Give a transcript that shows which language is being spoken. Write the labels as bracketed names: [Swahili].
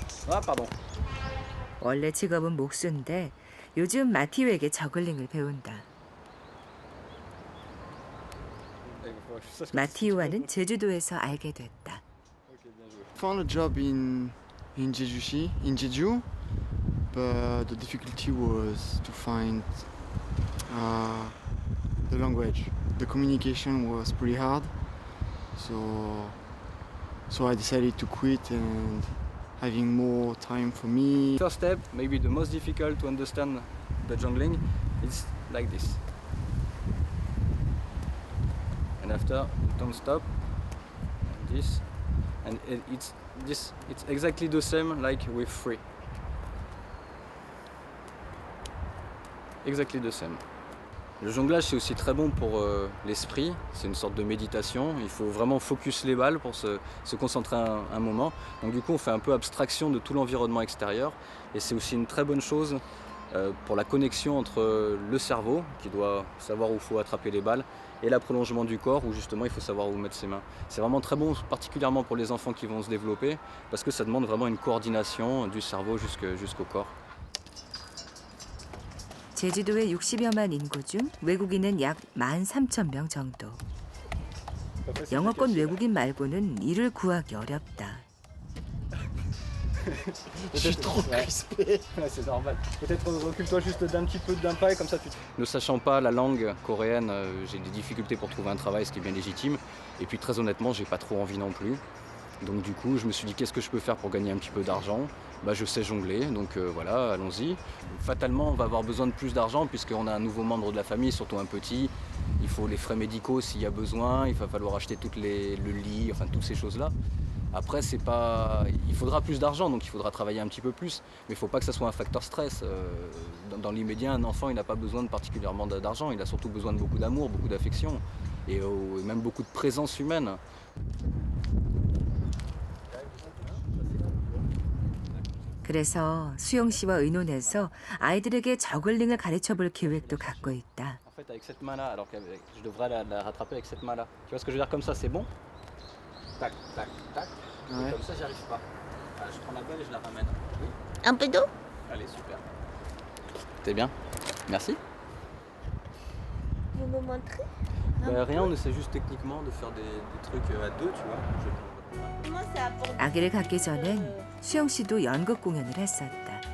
[French] Ah, pardon. [Korean] 원래 직업은 목수인데 요즘 마티우에게 저글링을 배운다. 마티우와는 제주도에서 알게 됐다. [English] Found a job in Jeju, but the difficulty was to find the language. The communication was pretty hard, so I decided to quit and having more time for me. First step, maybe the most difficult to understand the jongling, is like this. And after, don't stop. And this, and it's exactly the same like with free. Exactly the same. [French] Le jonglage, c'est aussi très bon pour l'esprit, c'est une sorte de méditation. Il faut vraiment focus les balles pour se concentrer un moment. Donc du coup, on fait un peu abstraction de tout l'environnement extérieur. Et c'est aussi une très bonne chose pour la connexion entre le cerveau, qui doit savoir où il faut attraper les balles, et le prolongement du corps, où justement il faut savoir où mettre ses mains. C'est vraiment très bon, particulièrement pour les enfants qui vont se développer, parce que ça demande vraiment une coordination du cerveau jusqu'au corps. [Korean] 제주도의 60여만 인구 중 외국인은 약 13,000명 정도. 영어권 외국인 말고는 일을 구하기 어렵다. [French] Je suis trop crispé. C'est normal. Peut-être occupe-toi juste d'un petit peu d'un pas et comme ça tu... Ne sachant pas la langue coréenne, j'ai des difficultés pour trouver un travail, ce qui est bien légitime. Et puis très honnêtement, j'ai pas trop envie non plus. Donc du coup, je me suis dit qu'est-ce que je peux faire pour gagner un petit peu d'argent. Bah, je sais jongler, donc voilà, allons-y. Fatalement, on va avoir besoin de plus d'argent puisqu'on a un nouveau membre de la famille, surtout un petit. Il faut les frais médicaux s'il y a besoin, il va falloir acheter le lit, enfin toutes ces choses-là. Après, c'est pas... il faudra plus d'argent, donc il faudra travailler un petit peu plus. Mais il ne faut pas que ça soit un facteur stress. Dans l'immédiat, un enfant, il n'a pas besoin particulièrement d'argent. Il a surtout besoin de beaucoup d'amour, beaucoup d'affection et même beaucoup de présence humaine. [Korean] 그래서 수영 씨와 의논해서 아이들에게 저글링을 가르쳐볼 계획도 갖고 있다. [French] En fait, avec cette main-là, alors que je devrais la rattraper avec cette main-là. Tu vois ce que je veux dire, comme ça, c'est bon. Tac, tac, tac. Ouais. Et comme ça, j'y arrive pas. Ah, je prends la balle et je la ramène. Oui. Un peu d'eau? Allez, super. T'es bien. Merci. Vous me montrez? Rien, on essaie juste techniquement de faire des trucs à deux, tu vois. Comment ça apporte? [Korean] 아기를 갖기 전엔 수영 씨도 연극 공연을 했었다.